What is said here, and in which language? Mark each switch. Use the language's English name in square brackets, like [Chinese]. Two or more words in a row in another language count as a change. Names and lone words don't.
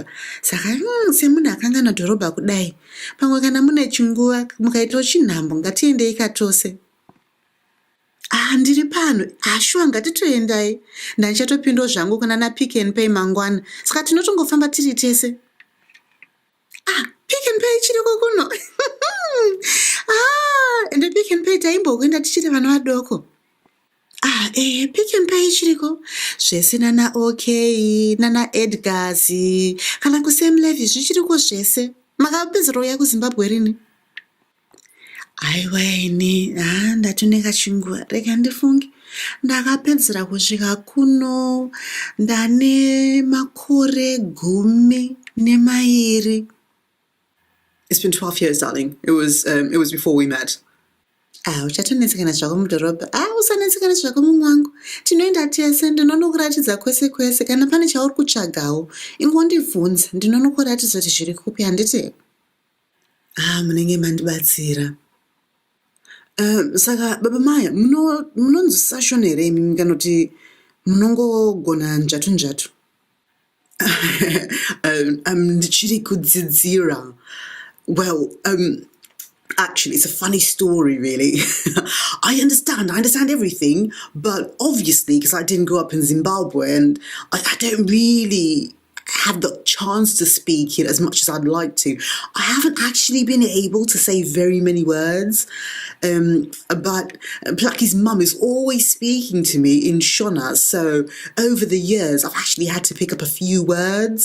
[Shona] Saka semunhu akangana dhorobha kudai, pamwe kana mune chinguva mukaitawo chinhambo ngatiendei katose. Ndiri pano. Shuwa ngatitoendai. Ndichatopindawo zvangu kuna naPick n Pay mangwana. Saka tinotongofamba tiri tese. Pick n Pay chiriko kuno. Ende Pick n Pay taimbokuenda tichiri vana vadoko. Pick n Pay chiriko. Zvese nana OK, nana Edgars, kana kuSam Levy zvichiriko zvese. Makapedzera uya kuZimbabwe rini? Aiwa ini, ndatoneka chinguva. Rega ndifunge. Ndakapedzera kusvika kuno ndane makore 12. [English] It's been 12 years, darling. It was before we met. [Shona] Uchatonetsekana zvako mudhorobha. Usanetsekana zvako mumwangu. Tinoenda tese ndinonokuratidza kwese kwese. Kana pane chauri kutsvagawo ingondibvunza, ndinonokuratidza kuti zviri kupi, handiti? Munenge mandibatsira. Saka baba Maya, munonzwisisa Shona here imi kana kuti munongogona njatu? Ndichiri kudzidzira. [English] Well, actually, it's a funny story, really. I understand everything, but obviously, because I didn't grow up in Zimbabwe and I don't really have the chance to speak it as much as I'd like to. I haven't actually been able to say very many words, but Plucky's mum is always speaking to me in Shona, so over the years, I've actually had to pick up a few words.